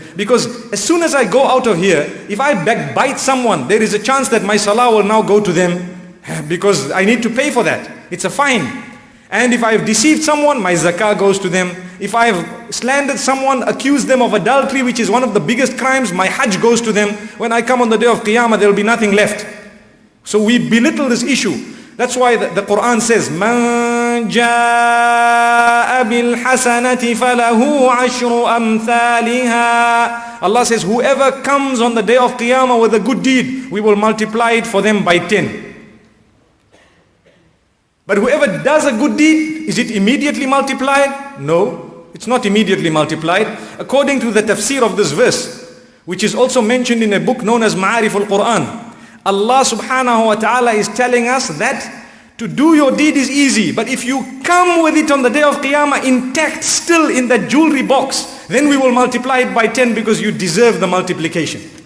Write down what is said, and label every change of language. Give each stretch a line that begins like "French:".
English: Because as soon as I go out of here, if I backbite someone, there is a chance that my salah will now go to them because I need to pay for that. It's a fine. And if I have deceived someone, my zakah goes to them. If I have slandered someone, accused them of adultery, which is one of the biggest crimes, my hajj goes to them. When I come on the day of Qiyamah, there will be nothing left. So we belittle this issue. That's why the Quran says,
Arabic: مَنْ جَاءَ بِالْحَسَنَةِ فَلَهُ عَشْرُ أَمْثَالِهَا.
English: Allah says, whoever comes on the day of Qiyamah with a good deed, we will multiply it for them by 10. But whoever does a good deed, is it immediately multiplied? No, it's not immediately multiplied. According to the tafsir of this verse, which is also mentioned in a book known as Ma'arif al-Quran, Allah subhanahu wa ta'ala is telling us that to do your deed is easy, but if you come with it on the day of Qiyamah intact, still in that jewelry box, then we will multiply it by 10 because you deserve the multiplication.